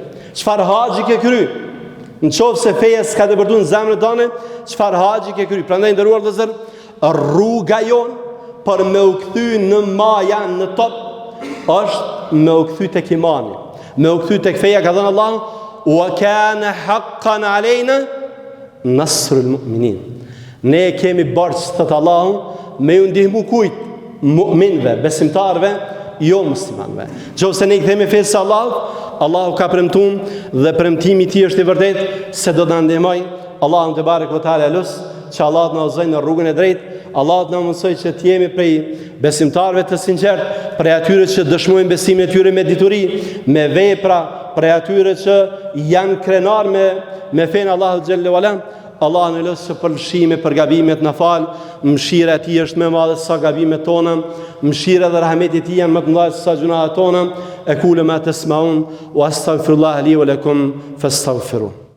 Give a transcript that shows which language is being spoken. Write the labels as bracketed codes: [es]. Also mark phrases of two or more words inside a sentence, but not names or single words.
[sq] Çfarë haxhi ke kry? Në qoftë se feja s'ka depërtuar në zemrën tonë, çfarë haxhi ke kry? Prandaj nderuar vëllezër, rruga jon për me u kthy në maja, në top, është me u kthy tek imani, me u kthy tek feja. Ka thënë Allah: [ar] "وكان حقا علينا نصر المؤمنين." [sq] Ne kemi barç thot Allahu me ju ndihmu kujt? Mu'minëve, besimtarëve, jo muslimanëve. Nëse ne i kthemi fesë së Allahut, Allahu ka premtuar dhe premtimi i tij është i vërtetë se do të na ndihmoj. [ar] الله تبارك وتعالى [sq] lus që Allah të na udhëzojë në rrugën e drejtë, Allah të na mësoj që të jemi prej besimtarëve të sinqert, prej atyre që dëshmojnë besimin e tyre me dituri, me vepra, prej atyre që janë krenar me fenë [ar] الله جل وعلا. [sq] Allah në lësë që për lëshime, për gabimet në falë, mëshira e ti është me madhe sa gabimet tonë, mëshira dhe rahmetit ti janë më të mëdha sa gjunahet tonë, e kule ma të smaun, [ar] وأستغفر الله لي ولكم فاستغفروه.